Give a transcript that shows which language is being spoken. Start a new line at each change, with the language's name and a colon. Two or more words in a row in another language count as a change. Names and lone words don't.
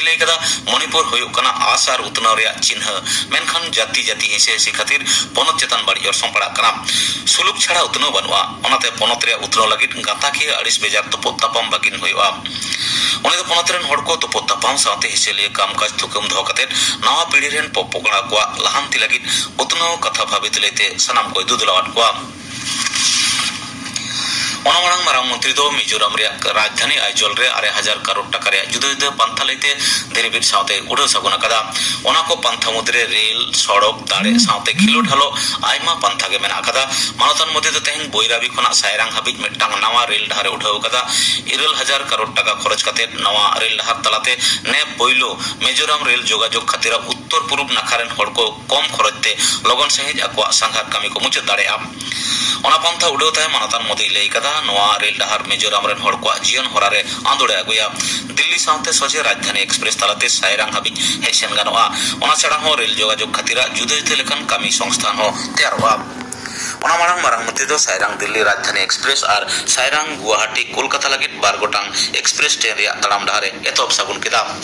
Santali: लई कदा मणिपुर होयो कना आसार उतना रे चिन्ह मेनखान जाति जाति हिसे हिसे खातिर पनत चेतन बाड़ी और संपड़ा कना सुलुक छाड़ा उतना बनवा ओनाते पनत रे उतना लगित गाता के 28 बेजार तपो तापम बागिन होयोआ उन्हें तो पनत रेन हड़ को तपो तापम साथे हिसे लिए कामकाज थुकम दो कते नवा पीढ़ी रेन पपोकड़ा को लहांती लगित उतना कथा भाबित लेते सनाम को दुदलावट को मारांग मंत्री दो मिजोराम रे राजधानी आइजोल रे 6000 करोड़ टाका रे जुदा जुदा पंथा लेते देरीबिर साउते उड़ो सगुना कदा ओना को पंथा मुद्रे रेल सड़क दाड़े साउते खिलो ढालो आयमा पंथा के मेना कदा मानतन मध्य तो तेहन बोइराबी खना सायरांग हाबिज मिट्टांग नवा रेल ढारे उठाव कदा 1000 करोड़ टाका खरच कते नवा रेल ढार तलाते ने पोइलो मिजोराम रेल जोगाजोग खातिर उत्तर पूर्व नाखारेन हड़ को कम खरचते लगन सहित अकवा संघार कामी को मुचाद दाड़े ओना पंथा उड़ो ताय मानतन मोदी लई कदा नवा रेल ढार मिजोराम रेन हड़ को जीवन हरा रे आंदोड़े अगुया दिल्ली साउते सोजे राजधानी एक्सप्रेस तलाते सायरांग हाबिज हेसेन गानोआ ओना छाड़ा हो रेल जोगाजोग खातिर जुदा जुदा लेखान कामी संस्थान हो तैयारवा ओना मारांग मारांग मंत्री दो सायरांग दिल्ली राजधानी एक्सप्रेस और सायरांग गुवाहाटी कोलकाता लगित 12 गोटांग एक्सप्रेस ट्रेन रे तड़ाम ढारे एतोब सागुन केदा